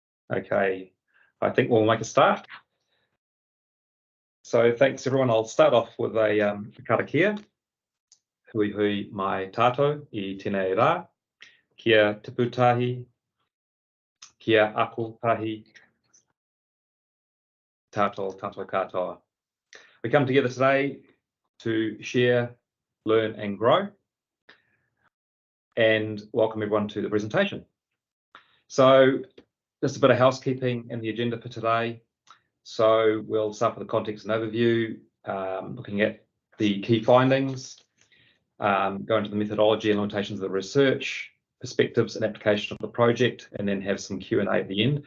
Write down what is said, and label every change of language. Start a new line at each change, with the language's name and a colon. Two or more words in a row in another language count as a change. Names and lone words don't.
English: Okay, I think we'll make a start. So thanks everyone. I'll start off with a karakia.
Māori: Hui hui mai tātou I tēnei rā. Kia tipu tahi, kia ako tahi, tātou katoa.
English: We come together today to share, learn and grow, and welcome everyone to the presentation. So just a bit of housekeeping in the agenda for today. So we'll start with the context and overview, looking at the key findings, go into the methodology and limitations of the research, perspectives and application of the project, and then have some Q&A at the end.